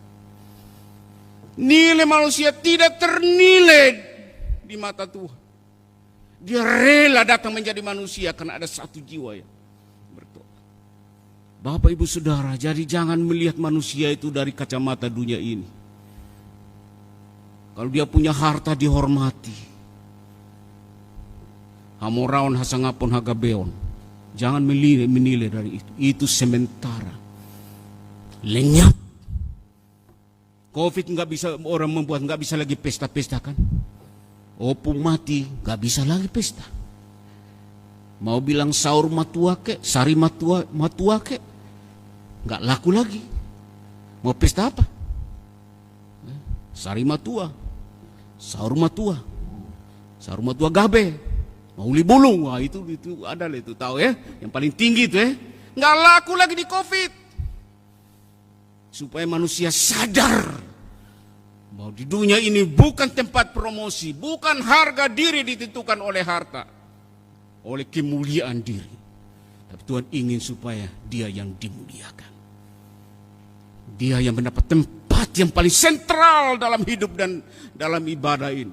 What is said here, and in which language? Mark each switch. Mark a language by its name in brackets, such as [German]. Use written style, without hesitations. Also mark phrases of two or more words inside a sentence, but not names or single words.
[Indonesian] Nilai manusia tidak ternilai di mata Tuhan. Dia rela datang menjadi manusia karena ada satu jiwa yang bertobat. Bapak ibu saudara, jadi jangan melihat manusia itu dari kacamata dunia ini. Kalau dia punya harta dihormati. [Batak Toba] Hamoraon hasangapon hagabeon. [Indonesian] Jangan menilai dari itu. Itu sementara. Lenyap. Covid nggak bisa orang membuat nggak bisa lagi pesta-pesta kan? Opung mati nggak bisa lagi pesta. Mau bilang [Batak Toba] sahur matua [Indonesian] ke, [Batak Toba] sari matua [Indonesian] ke, nggak laku lagi. Mau pesta apa? [Batak Toba] Sari matua, sahur matua gabe, mauli bulung, [Indonesian] wah itu ada lah itu tahu ya, yang paling tinggi itu ya, nggak laku lagi di Covid, supaya manusia sadar bahwa di dunia ini bukan tempat promosi, bukan harga diri ditentukan oleh harta, oleh kemuliaan diri, tapi Tuhan ingin supaya Dia yang dimuliakan, Dia yang mendapat tempat yang paling sentral dalam hidup dan dalam ibadah ini.